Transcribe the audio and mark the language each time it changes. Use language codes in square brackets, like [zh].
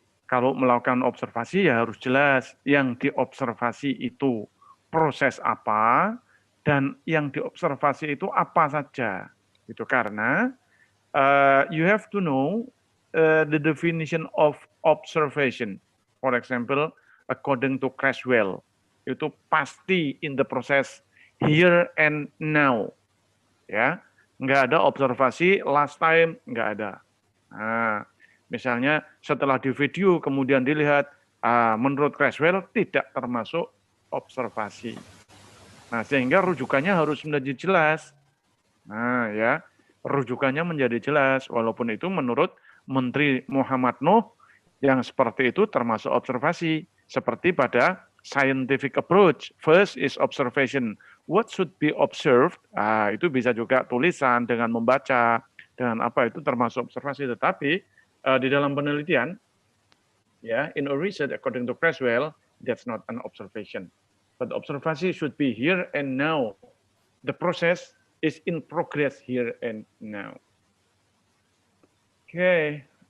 [id] Kalau melakukan observasi ya harus jelas yang diobservasi itu proses apa. Dan yang diobservasi itu apa saja, gitu. [en] Karena you have to know the definition of observation. For example, according to Creswell, [id] itu pasti [en] in the process here and now, ya. [id] Nggak ada observasi [en] last time, [id] nggak ada. Nah, Misalnya setelah di video kemudian dilihat, menurut Creswell tidak termasuk observasi. Nah, sehingga rujukannya harus menjadi jelas. Nah, ya, rujukannya menjadi jelas, walaupun itu menurut Menteri Muhammad Nuh yang seperti itu termasuk observasi. [en] Seperti pada scientific approach, first is observation. What should be observed? [id] Itu bisa juga tulisan dengan membaca, dengan apa itu termasuk observasi. Tetapi di dalam penelitian, ya, [en] in a research according to Creswell, that's not an observation. But observation should be here and now. The process is in progress here and now. Okay.